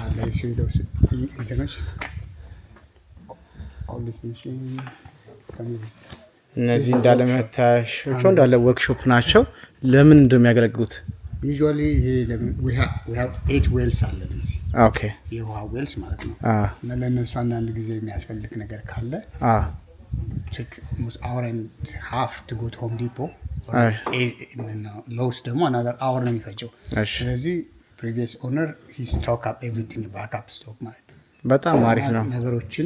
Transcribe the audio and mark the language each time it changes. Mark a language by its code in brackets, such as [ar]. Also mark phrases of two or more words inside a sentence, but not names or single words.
[am] እነዚህ እንዳለ መታሻቸው እንዳለ ወርክሾፕ ናቸው። ለምን እንደሚያገለግሉት [en] usually we have 8 wells [am] አለ እዚህ። [en] ኦኬ [am] የውሃ ዌልስ ማለት ነው። እና ለነሱ አንዳንድ ጊዜ የሚያስፈልግ ነገር ካለ [en] check almost hour and half to go to Home Depot. Lowe's ደግሞ another hour [am] ነው የሚፈጀው። ስለዚህ [en] previous owner he stock up everything backup stock [am] ማለት ነው። በጣም አሪፍ ነው። ነገሮችን